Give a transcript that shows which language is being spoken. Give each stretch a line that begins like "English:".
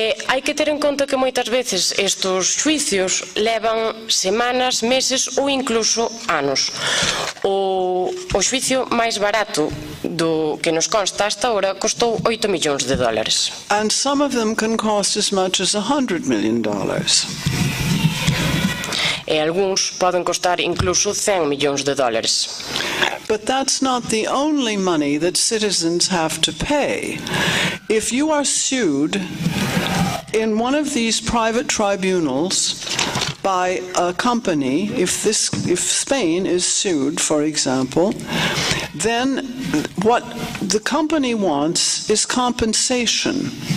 Galician: Hai que ter en conta que moitas veces estes xuicios levan semanas, meses ou incluso anos. O xuicio máis barato do que nos consta hasta ahora costou $8 millóns.
English: And some of them can cost as much as $100 million.
Galician: E algúns poden costar incluso $100 millóns.
English: But that's not the only money that citizens have to pay. If you are sued in one of these private tribunals by a company, if Spain is sued, for example, then what the company wants is compensation,